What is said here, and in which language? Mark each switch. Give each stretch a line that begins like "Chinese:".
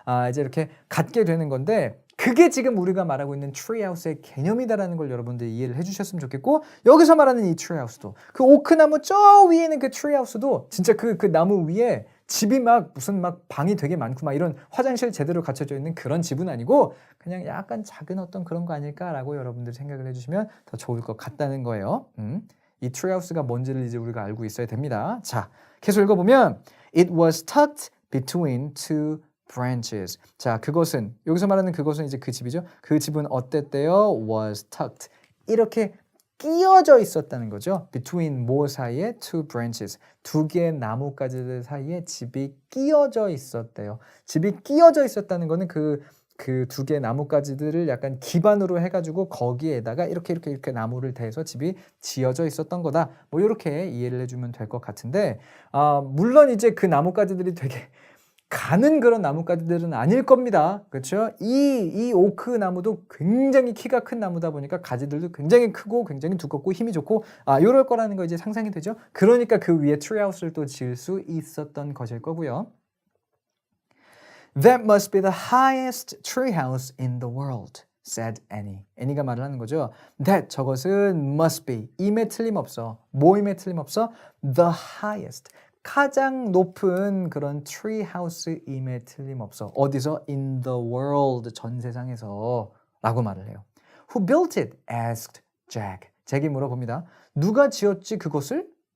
Korean: 이제 이렇게 갖게 되는 건데 그게 지금 우리가 말하고 있는 트리하우스의 개념이다라는 걸 여러분들이 이해를 해주셨으면 좋겠고 여기서 말하는 이 트리하우스도 그 오크나무 저 위에 있는 그 트리하우스도 진짜 그 나무 위에 집이 막 무슨 막 방이 되게 많고 막 이런 화장실 제대로 갖춰져 있는 그런 집은 아니고 그냥 약간 작은 어떤 그런 거 아닐까라고 여러분들 생각을 해주시면 더 좋을 것 같다는 거예요. 이 트리하우스가 뭔지를 이제 우리가 알고 있어야 됩니다. 자, 계속 읽어보면
English: It was tucked between two branches.
Korean: 자, 그것은 여기서 말하는 그것은 이제 그 집이죠. 그 집은 어땠대요?
English: Was tucked.
Korean: 이렇게 끼어져 있었다는 거죠. Between 뭐 사이에?
English: Two branches.
Korean: 두 개의 나뭇가지들 사이에 집이 끼어져 있었대요. 집이 끼어져 있었다는 거는 그 두 개의 나뭇가지들을 약간 기반으로 해가지고 거기에다가 이렇게 나무를 대서 집이 지어져 있었던 거다. 뭐 이렇게 이해를 해주면 될 것 같은데 물론 이제 그 나뭇가지들이 되게 가는 그런 나뭇가지들은 아닐 겁니다. 그렇죠? 이 오크 나무도 굉장히 키가 큰 나무다 보니까 가지들도 굉장히 크고 굉장히 두껍고 힘이 좋고 이럴 거라는 거 이제 상상이 되죠. 그러니까 그 위에 트리하우스를 또 지을 수 있었던 것일 거고요.
English: That must be the highest treehouse in the world, said Annie.
Korean: 애니가 말을 하는 거죠. That 저것은
English: must be
Korean: 임에 틀림없어. 뭐임에 틀림없어?
English: The highest.
Korean: 가장 높은 그런 트리하우스임에 틀림없어. 어디서?
English: In the world.
Korean: 전 세상에서 라고 말을 해요.
English: Who built it? asked Jack.
Korean: 잭이 물어봅니다. 누가 지었지 그것을?